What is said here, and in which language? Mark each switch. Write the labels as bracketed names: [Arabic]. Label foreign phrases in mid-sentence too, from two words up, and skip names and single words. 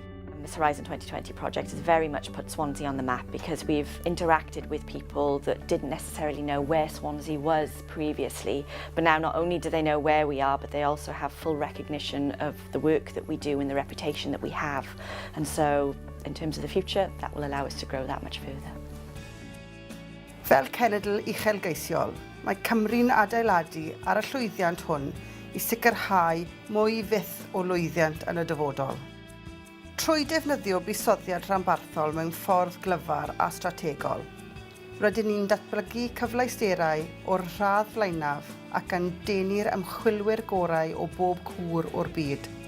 [English] This Horizon 2020 project has very much put Swansea on the map, because we've interacted with people that didn't necessarily know where Swansea was previously, but now not only do they know where we are, but they also have full recognition of the work that we do and the reputation that we have. And so in terms of the future, that will allow us to grow that much further. [Welsh] Fel cenedl uchelgeisiol, mae Cymru'n adeiladu ar y llwyddiant hwn I sicrhau mwy fyth o lwyddiant yn y dyfodol. Trwy defnyddio buddsoddiad rhanbarthol mewn ffordd glyfar a strategol, rydyn ni'n datblygu cyfleusterau o'r rhadd flaenaf ac yn denu'r ymchwilwyr gorau o bob cwr o'r byd.